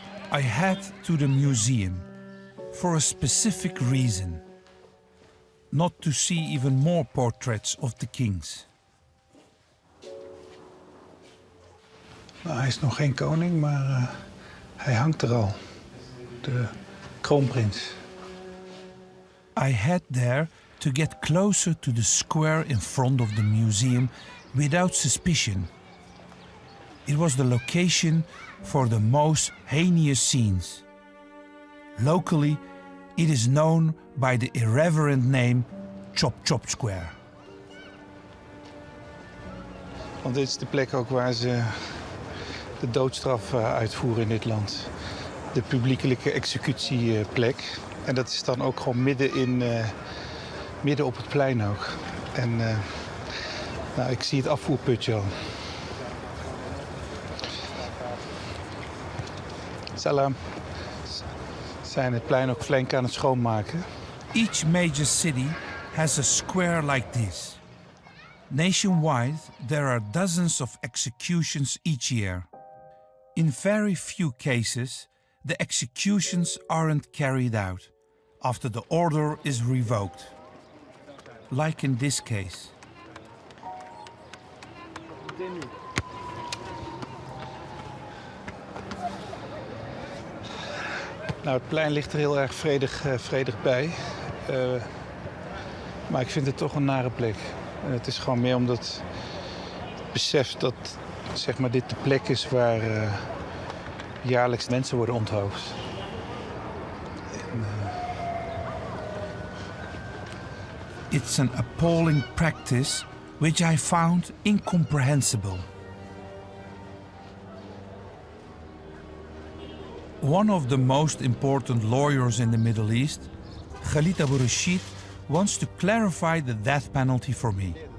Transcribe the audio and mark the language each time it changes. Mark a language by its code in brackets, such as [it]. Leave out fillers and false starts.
[en] I head to the museum for a specific reason. Not to see even more portraits of the kings. [nl] Nou, hij is nog geen koning, maar hij hangt er al. De kroonprins. [en] I head there to get closer to the square in front of the museum without suspicion. It was the location for the most heinous scenes. Locally, it is known by the irreverent name Chop Chop Square. [nl] Want dit is de plek ook waar ze de doodstraf uitvoeren in dit land. De publiekelijke executieplek. En dat is dan ook gewoon midden op het plein ook. En nou, ik zie het afvoerputje al. Salam. Ze zijn het plein ook flink aan het schoonmaken. [en] Each major city has a square like this. Nationwide, there are dozens of executions each year. In very few cases, the executions aren't carried out after the order is revoked. Like in this case. [nl] Nou, het plein ligt er heel erg vredig bij. Maar ik vind het toch een nare plek. Het is gewoon meer omdat het besef dat zeg maar, dit de plek is waar jaarlijks mensen worden onthoofd. [en] It's an appalling practice which I found incomprehensible. One of the most important lawyers in the Middle East, Khalid Abu Rashid, wants to clarify the death penalty for me.